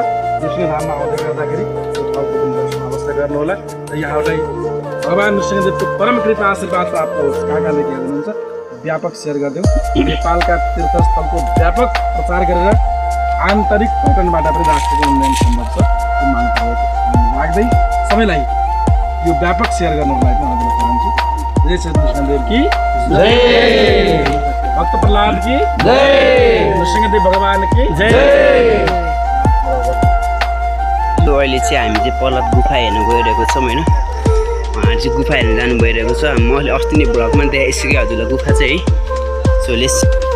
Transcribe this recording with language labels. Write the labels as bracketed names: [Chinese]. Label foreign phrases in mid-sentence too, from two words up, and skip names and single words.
[Nepali] नरसिंहधाममा आउँदै गर्दाखेरि यो ठाउँको पनि दर्शन अवश्य गर्नुहोला र यहाँहरूलाई भगवान नरसिंहदेवको परम कृपा आशीर्वाद प्राप्त होस्। कहाँ कहाँदेखि हेर्नुहुन्छ व्यापक सेयर गरिदेऊ। नेपालका तीर्थस्थलको व्यापक प्रचार गरेर आन्तरिक पर्यटनबाट पनि राष्ट्रको उन्नयन सम्भव छ राख्दै सबैलाई यो व्यापक सेयर गर्नको लागि अनुरोध चाहन्छु। [Hindi] जय श्री नरसिंहदेव की जय, भक्त प्रहलाद की जय, नरसिंहदेव भगवान की जय। [Nepali] अहिले चाहिँ हामी चाहिँ पल्लत गुफा हेर्नु गइरहेको छौँ होइन। उहाँहरू चाहिँ गुफा हेर्नु जानु भइरहेको छ। मैले अस्ति नै ब्लगमा देखाइसकेँ हजुरलाई गुफा चाहिँ है। [English] so let's